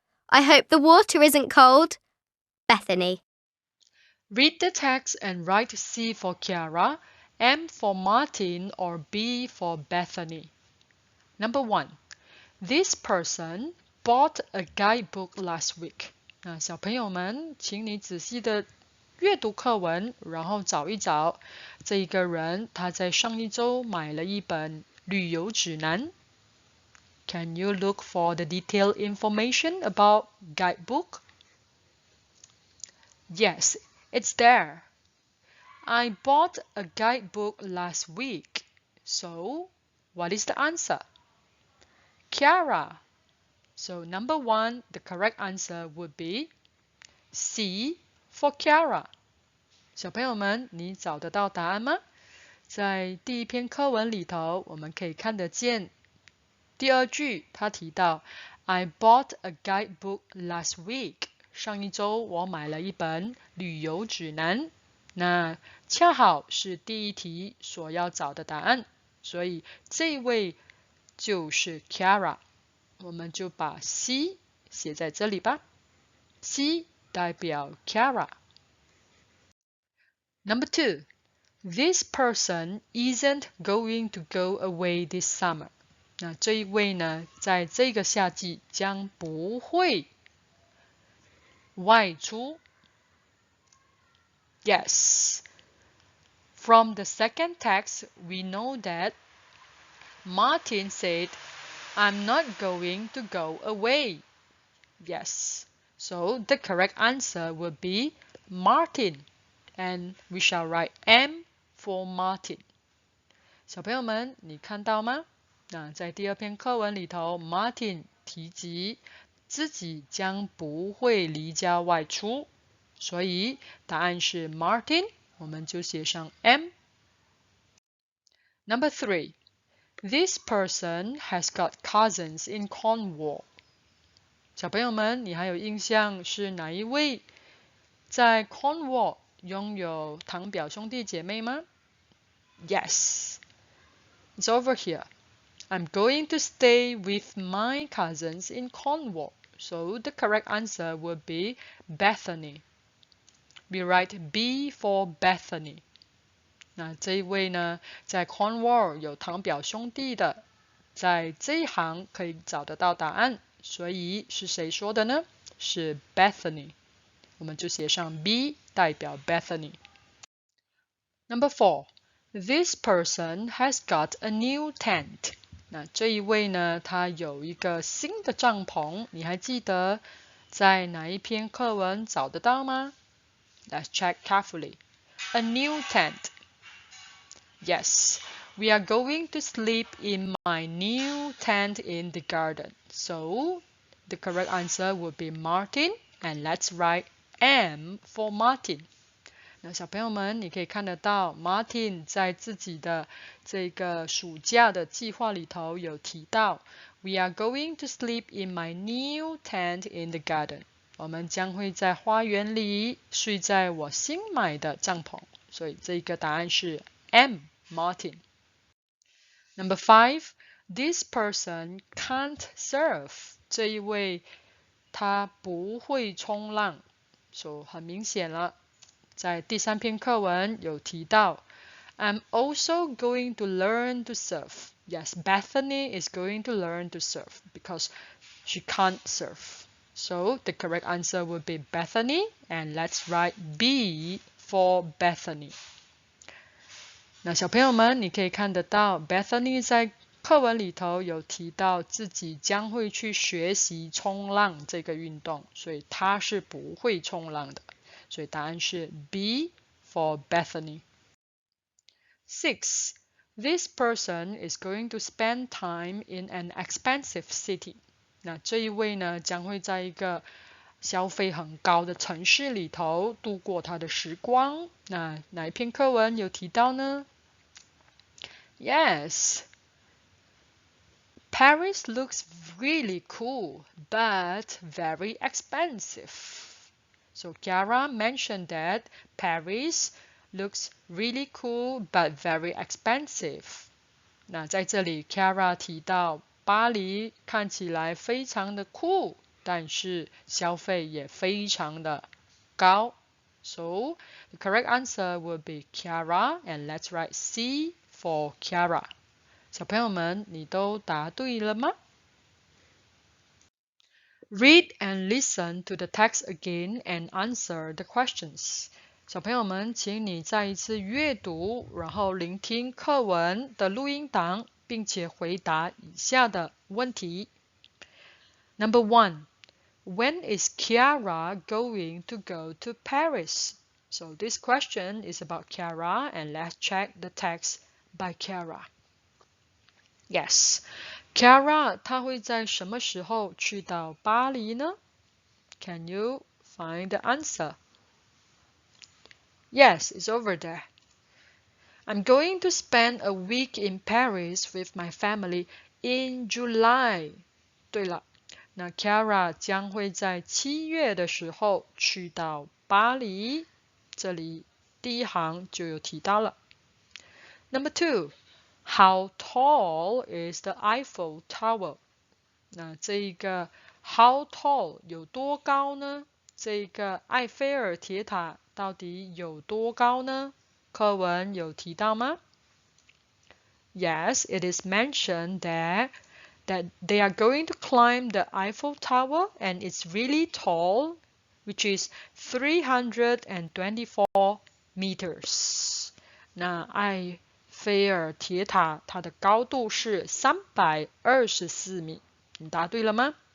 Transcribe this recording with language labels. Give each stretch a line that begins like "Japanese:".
English: I hope the water isn't cold. Bethany. Read the text and write C for Kiara, M for Martin, or B for Bethany. Number 1. This person bought a guidebook last week.
Chinese: 那小朋友们，请你仔细的阅读课文，然后找一找这一个人他在上一周买了一本旅游指南。
English: Can you look for the detailed information about guidebook? Yes, it's there. I bought a guidebook last week. So, what is the answer? Kiara. So, number 1, the correct answer would be C for Kiara.
Chinese: 小朋友们，你找得到答案吗？在第一篇课文里头，我们可以看得见第二句，他提到
English: I bought a guidebook last week.
Chinese: 上一周我买了一本旅游指南。那恰好是第一题所要找的答案，所以这位就是 Kiara。我们就把 C 写在这里吧。 C 代表 Kiara。
English: Number 2. This person isn't going to go away this summer.
Chinese: 那这一位呢，在这个夏季将不会外出。
English: Yes. From the second text, we know that Martin said, I'm not going to go away. Yes. So the correct answer would be Martin. And we shall write M for Martin.
Chinese: 小朋友们，你看到吗？那在第二篇课文里头 ，Martin 提及自己将不会离家外出，所以答案是 Martin， 我们就写上 M。
English: Number 3. This person has got cousins in Cornwall. 小朋友们，你还有印象是哪一位在 Cornwall 拥有堂表兄弟姐妹吗？ Yes, it's over here. I'm going to stay with my cousins in Cornwall. So the correct answer would be Bethany. We write B for Bethany.
Chinese: 那这一位呢，在 Cornwall 有堂表兄弟的，在这一行可以找得到答案，所以是谁说的呢？是 Bethany。我们就写上 B 代表 Bethany。
English: Number 4. This person has got a new tent.
Chinese: 那这一位呢，他有一个新的帐篷，你还记得在哪一篇课文找得到吗？
English: Let's check carefully. A new tent. Yes, we are going to sleep in my new tent in the garden. So, the correct answer would be Martin, and let's write M for Martin.
Chinese: 那小朋友们，你可以看得到 ，Martin 在自己的这个暑假的计划里头有提到 ，
English: We are going to sleep in my new tent in the garden.
Chinese: 我们将会在花园里睡在我新买的帐篷，所以这个答案是 M Martin.
English: Number 5, this person can't surf.
Chinese: 这一位他不会冲浪，所以很明显了。在第三篇课文有提到
English: I'm also going to learn to surf. Yes, Bethany is going to learn to surf because she can't surf. So the correct answer would be Bethany, and let's write B for Bethany.
Chinese: 那小朋友们，你可以看得到 Bethany 在课文里头有提到自己将会去学习冲浪这个运动，所以他是不会冲浪的。所以答案是
English: B for Bethany. 6. This person is going to spend time in an expensive city.
Chinese: 那这一位呢，将会在一个消费很高的城市里头度过他的时光。那哪一篇课文有提到呢？
English: Yes. Paris looks really cool, but very expensive. So Kiara mentioned that Paris looks really cool, but very expensive.
Chinese: 那在这里 Kiara 提到巴黎看起来非常的酷，但是消费也非常的高。
English: So the correct answer will be Kiara, and let's write C for Kiara.
Chinese: 小朋友们，你都答对了吗？
English: Read and listen to the text again and answer the questions.
Chinese: 小朋友们，请你再一次阅读，然后聆听课文的录音档，并且回答以下的问题。
English: Number 1. When is Kiara going to go to Paris? So this question is about Kiara, and let's check the text by Kiara.
Chinese: Yes, Kiara 她会在什么时候去到巴黎呢？
English: Can you find the answer? Yes, it's over there. I'm going to spend a week in Paris with my family in July.
Chinese: 对了，那 Kiara 将会在7月的时候去到巴黎。这里第一行就有提到了。
English: Number 2. How tall is the Eiffel Tower?
Chinese: 那这一个
English: how tall
Chinese: 有多高呢？这个埃菲尔铁塔到底有多高呢？课文有提到吗？
English: Yes, it is mentioned there that they are going to climb the Eiffel Tower, and it's really tall, which is 324 meters.
Chinese: 那埃菲尔铁塔它的高度是324米，你答对了吗？